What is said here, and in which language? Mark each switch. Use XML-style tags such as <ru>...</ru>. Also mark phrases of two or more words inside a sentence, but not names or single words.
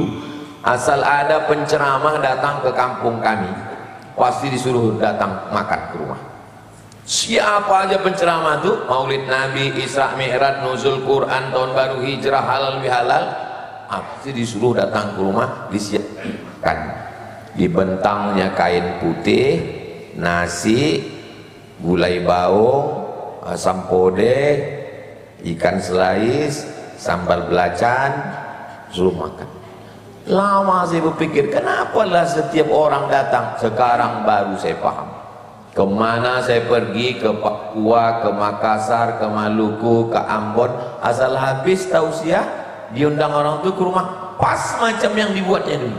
<id>Asal ada penceramah datang ke kampung kami, pasti disuruh datang makan ke rumah. Siapa aja penceramah tuh, Maulid Nabi, Isra Mi'raj, Nuzul Quran, tahun baru hijrah, halal bihalal, pasti disuruh datang ke rumah, disiapkan. Dibentangnya kain putih, nasi, gulai bawang, asam podeh, ikan selais, sambal belacan, suruh makan. Lama saya berpikir, kenapa lah setiap orang datang? Sekarang baru saya paham. Kemana saya pergi, ke Papua, ke Makassar, ke Maluku, ke Ambon, asal habis tausiah, diundang orang itu ke rumah, pas macam yang dibuatnya dulu.</id>